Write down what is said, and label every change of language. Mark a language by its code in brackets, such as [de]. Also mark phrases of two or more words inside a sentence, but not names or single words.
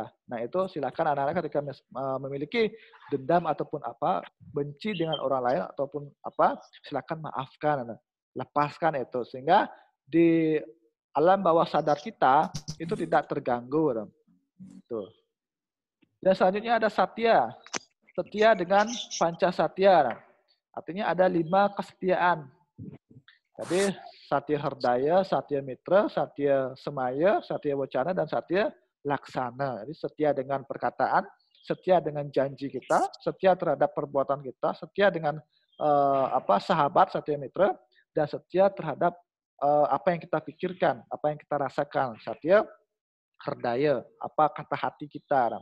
[id] Nah, itu silakan anak-anak ketika memiliki dendam ataupun benci dengan orang lain ataupun silakan maafkan, lepaskan itu sehingga di alam bawah sadar kita itu tidak terganggu. Tuh. Dan selanjutnya ada satya. Setia dengan panca satya. Artinya ada 5 kesetiaan. Jadi satya herdaya, satya mitra, satya semaya, satya wacana, dan satya laksana. Jadi setia dengan perkataan, setia dengan janji kita, setia terhadap perbuatan kita, setia dengan sahabat, satya mitra, dan setia terhadap apa yang kita pikirkan, apa yang kita rasakan. Satya herdaya, apa kata hati kita.